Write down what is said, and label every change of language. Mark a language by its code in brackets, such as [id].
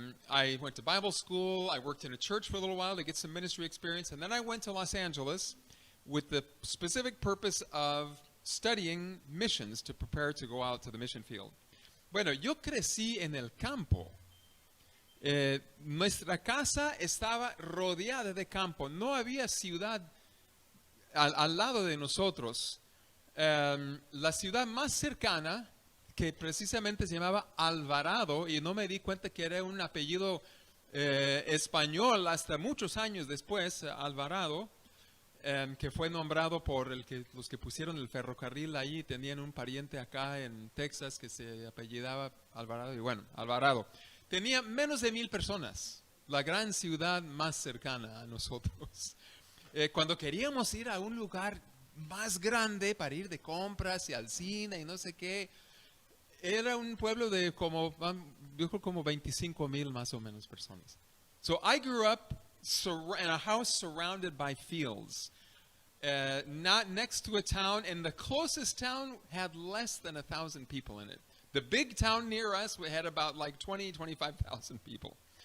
[en] I went to Bible school, I worked in a church for a little while to get some ministry experience, and then I went to Los Angeles with the specific purpose of studying missions to prepare to go out to the mission field. [es] Bueno, yo crecí en el campo. Nuestra casa estaba rodeada de campo. No había ciudad al lado de nosotros. La ciudad más cercana, que precisamente se llamaba Alvarado, y no me di cuenta que era un apellido español hasta muchos años después, Alvarado, que fue nombrado por los que pusieron el ferrocarril ahí, tenían un pariente acá en Texas que se apellidaba Alvarado, y bueno, Alvarado. Tenía menos de 1,000 personas, la gran ciudad más cercana a nosotros. Cuando queríamos ir a un lugar más grande para ir de compras y al cine y no sé qué, era un pueblo de como 25,000 más o menos personas. [en] So I grew up in a house surrounded by fields, not next to a town, and the closest town had less than 1,000 people in it. The big town near us had about like 25,000 people.